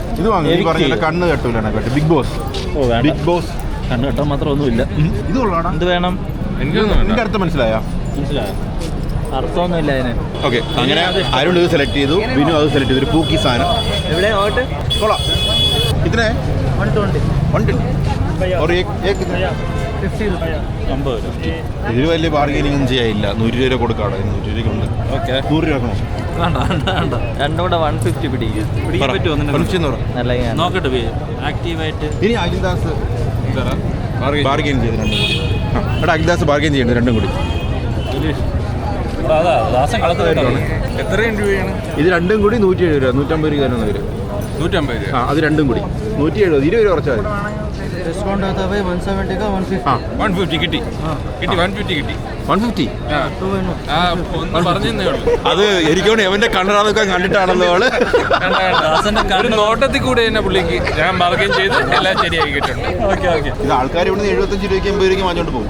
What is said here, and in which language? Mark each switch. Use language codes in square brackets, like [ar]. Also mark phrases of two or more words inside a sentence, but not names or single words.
[ml] ഇത് വാങ്ങി പറഞ്ഞ കണ്ണ് കെട്ടൂലാണ് കേട്ടോ. ബിഗ് ബോസ് ഓ വേണ്ട, ബിഗ് ബോസ്. കണ്ണ് കെട്ടാൻ മാത്രം ഒന്നുമില്ല. ഇത് കൊള്ളാടാ. എന്ത് വേണം? എനിക്കൊന്നും വേണ്ട. നിന്റെ അർത്ഥം മനസ്സിലായോ? മനസ്സിലായോ? അർത്ഥമൊന്നുമില്ല അതിന്. ഓക്കെ, അങ്ങനെ അരുൺ ഇത് സെലക്ട് ചെയ്തു, വിനു അത് സെലക്ട് ചെയ്തു. ഒരു പൂക്കി സാധനം എവിടെ നോട്ട്? കൊള്ളാം. ഇതിനെ 120 [hi] और एक [ml] 50 രൂപ. ഇതിന് വലിയ ബാർഗൈനിങ് ഒന്നും ചെയ്യാനില്ല. 100 രൂപ കൊടുക്കാണ്. 100 രൂപയ്ക്കുണ്ട്. ഓക്കെ, 100 രൂപ ആക്കണോ? വേണ്ട വേണ്ട വേണ്ട. രണ്ടും കൂടെ 150 പിടിക്കാൻ പറ്റുമോ? 150 എന്ന് പറ. നല്ല നോക്കട്ടെ ആക്റ്റീവായിട്ട്. ഇനി അഖിൽദാസ് ബാർഗൈൻ ചെയ്ത് രണ്ടും കൂടി. എടാ അഖിൽദാസ് ബാർഗൈൻ ചെയ്യുന്നുണ്ട് രണ്ടും കൂടി. അതാ ദാസൻ കളത്തിലാണ്. എത്രയും രൂപയാണ് ഇത് രണ്ടും കൂടി 170 രൂപ. 150 രൂപ തരുന്ന വരും. 150 രൂപ. അത് രണ്ടും കൂടി 170. 20 രൂപ കുറച്ചാൽ മതി. [hi] डिस्काउंट आता है भाई 170 का 150. [ml] 150 കിട്ടി 150 കിട്ടി. 150. ഒന്ന് പറഞ്ഞേ ഉള്ളൂ. അത് എനിക്കോണ്ട് എവന്റെ കണ്ണറാതൊക്കെ കണ്ടിട്ടാണല്ലോ അവള്. ഒരു നോട്ടത്തിൽ കൂടെ തന്നെ പുള്ളിക്ക് ഞാൻ ബാർഗൈൻ ചെയ്ത് എല്ലാം ശരിയാക്കിയിട്ടുണ്ട്. ഓക്കെ ഓക്കെ. ഇത് ആൾക്കാർ ഇവിടുന്ന് 75 രൂപയ്ക്ക് 80 രൂപയ്ക്ക് വാങ്ങിച്ചോണ്ട് പോകും.